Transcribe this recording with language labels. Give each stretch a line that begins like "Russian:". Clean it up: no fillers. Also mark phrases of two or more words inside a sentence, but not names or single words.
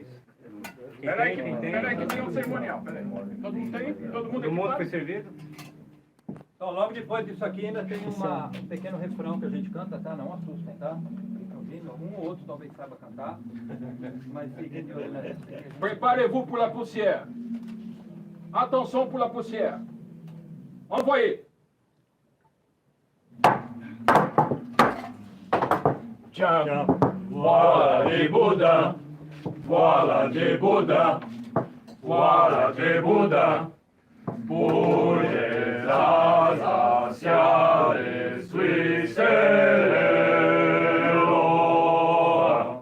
Portuguese: Peraí que tem um cerimonial. Peraí. Todo mundo tem? Todo mundo foi servido? Então, logo depois disso aqui ainda tem um pequeno refrão que a gente canta, tá? Não assustem, tá? Ouvindo, um ou outro talvez saiba cantar, mas fiquem de olho nessa.
French: Préparez-vous pour la poussière. Attention pour la poussière. Envoyez. Tiens, voilà des boudins, voilà des boudins, voilà des boudins, pour les Alsaciens, les Suisses et les Lorrains.